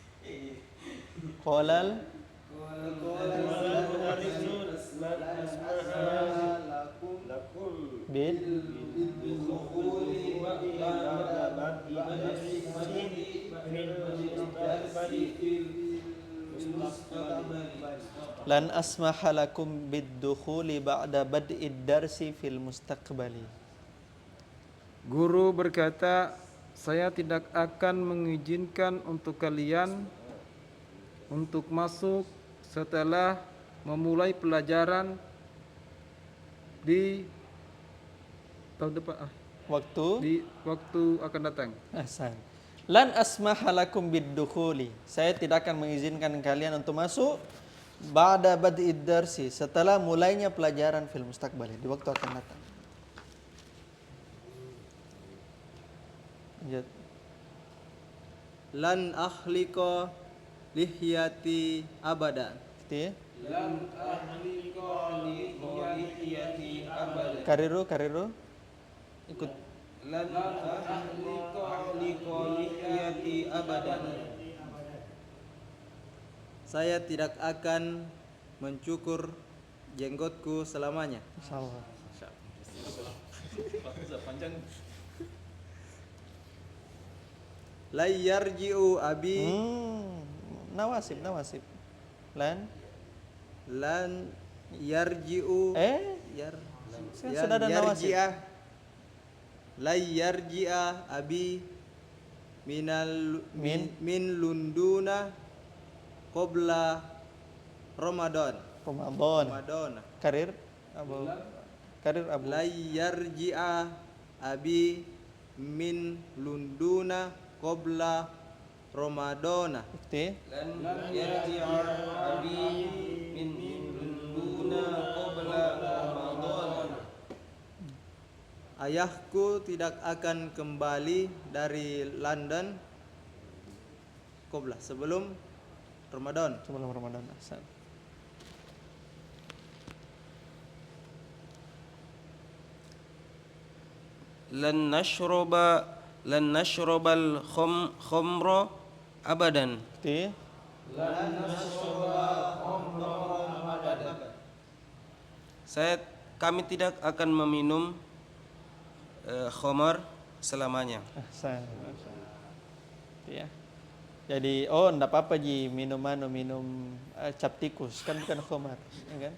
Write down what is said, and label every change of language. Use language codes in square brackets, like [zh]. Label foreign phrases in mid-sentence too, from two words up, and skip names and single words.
[ar] قال بد لن أسمح لكم بالدخول بعد بدء الدرس في المستقبل. [id] Guru berkata, saya tidak akan mengizinkan untuk kalian untuk masuk setelah memulai pelajaran di tahun depan, di waktu akan datang. Ahsan. [ar] لن أسمح لكم بالدخول. [id] Saya tidak akan mengizinkan kalian untuk masuk [ar] بعد بدء الدرس, [id] setelah mulainya pelajaran [ar] في المستقبل, [id] di waktu akan datang. Lanjut. [ar] لن أحلق لحيتي أبدا. [id] Gitu ya. [ar] لن أحلق لحيتي أبدا. [id] Kariru. Ikut. [ar] لن أحلق لحيتي أبدا. [id] Saya tidak akan mencukur jenggotku selamanya. Insyaallah. [ar] لا يرجع أبي نواصب لن yarji'u [id] sudah ada nawasib. [ar] لا يرجع أبي من لندن قبل رمضان. كرر أبو. لا يرجع أبي من لندن قبل رمضان. [id] Bukti. [ar] لن يرجع أبي من لندن قبل رمضان. [id] Ayahku tidak akan kembali dari London sebelum Ramadan. Ahsan. [ar] لن نشرب الخمر أبدا. [id] Bukti. Kami tidak akan meminum khamar selamanya. Ahsan. Ya. Jadi enggak apa-apa minum cap tikus, kan bukan khamar, ya kan?